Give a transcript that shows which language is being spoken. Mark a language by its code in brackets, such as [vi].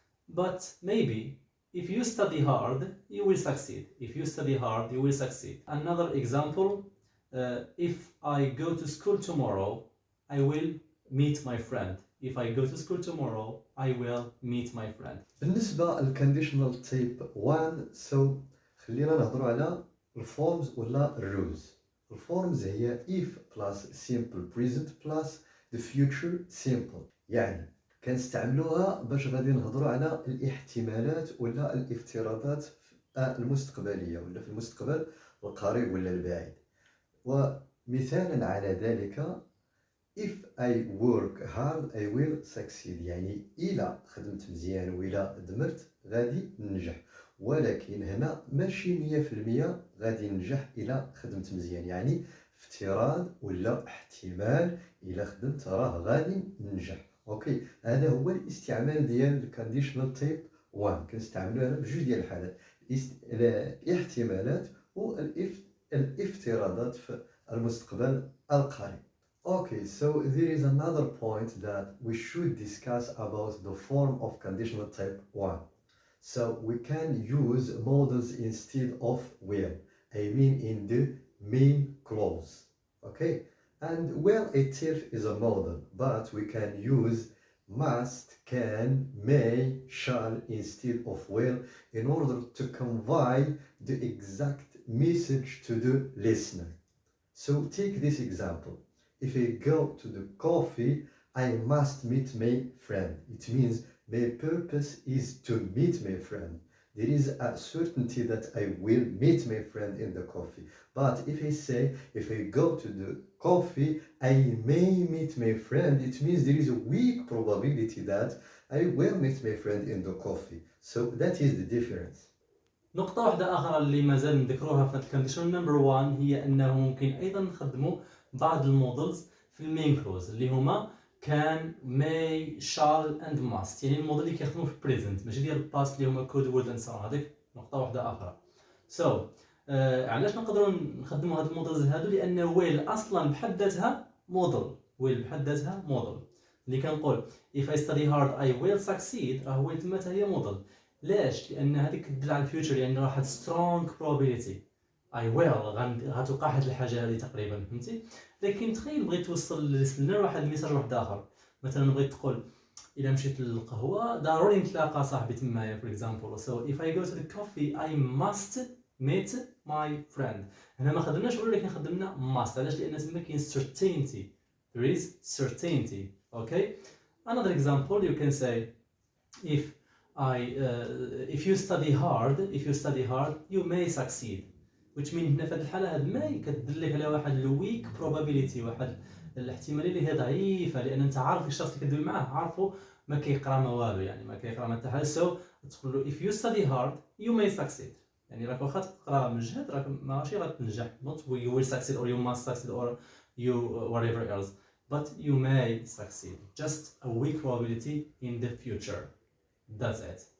[en] But maybe if you study hard, you will succeed. If you study hard, you will succeed. Another example, if I go to school tomorrow, I will meet my friend. If I go to school tomorrow, I will meet my friend. [ar] بالنسبة للconditional type 1 so خلينا نهضروا على الفورمز ولا الرولز. الفورمز هي [en] if plus simple present plus the future simple. [ar] يعني كنستعملوها باش غادي نهضروا على الاحتمالات ولا الافتراضات المستقبلية ولا في المستقبل القريب ولا البعيد. ومثالا على ذلك [en] if I work hard I will succeed. [ar] يعني إلا خدمت مزيان وإلا دمرت غادي ننجح. ولكن هنا ماشي 100% غادي ننجح إلا خدمت مزيان. يعني افتراض ولا احتمال إلا خدمت راه غادي ننجح. اوكي هذا هو الاستعمال ديال conditional type 1. كنستعملوها بجوج ديال الحالات، الاحتمالات والافتراضات في المستقبل القريب. [en] Okay, so there is another point that we should discuss about the form of conditional type 1. So we can use modals instead of will. I mean in the main clause. Okay, and will itself is a modal, but we can use must, can, may, shall instead of will in order to convey the exact message to the listener. So take this example. If I go to the coffee, I must meet my friend. It means my purpose is to meet my friend. There is a certainty that I will meet my friend in the coffee. But if I say, if I go to the coffee, I may meet my friend, it means there is a weak probability that I will meet my friend in the coffee. So that is the difference. [ar] نقطة واحدة أخرى اللي مازال نذكروها في conditional number 1 هي أنه ممكن أيضا نخدموا بعض المودلز في المين كلوز اللي هما [en] can, may, shall and must. [ar] يعني الموديل اللي كيخدموا في present ماشي ديال past اللي هما [en] code word and so on. [ar] هذيك نقطة واحدة أخرى. So علاش نقدروا نخدموا هاد المودلز هادو؟ لأن will أصلا بحد ذاتها موديل. will بحد ذاتها موديل. اللي كنقول [en] if I study hard I will succeed [ar] راه [en] will [ar] تما هي موديل. ليش؟ لأن هذيك تدل على الفيوتشر لأن راه واحد [en] strong probability I will [ar] غتوقع هاد الحاجة هذه تقريبا فهمتي؟ لكن تخيل بغيت توصل للسلنا واحد الميساج واحد آخر مثلا بغيت تقول إلا مشيت للقهوة ضروري نتلاقى صاحبي تمايا [en] for example so if I go to the coffee I must meet my friend. [ar] هنا ما خدمناش will لكن خدمنا must. علاش؟ لأن تما كاين certainty. [en] There is certainty. Okay. Another example you can say if if you study hard you may succeed, which means [ar] هنا في هذه الحالة هاد may كتدلك على واحد [en] weak probability، [ar] واحد الاحتمالية اللي هي ضعيفة، لأن أنت عارف الشخص اللي كتدوي معاه عارفه ما كيقرا ما والو، يعني ما كيقرا ما حتى حاجة. [en] so [ar] تقول له [en] if you study hard you may succeed، [ar] يعني راك واخا تقرا مجهد راك ماشي غتنجح، [en] not you will succeed or you must succeed or you whatever else, but you may succeed, just a weak probability in the future. That's it.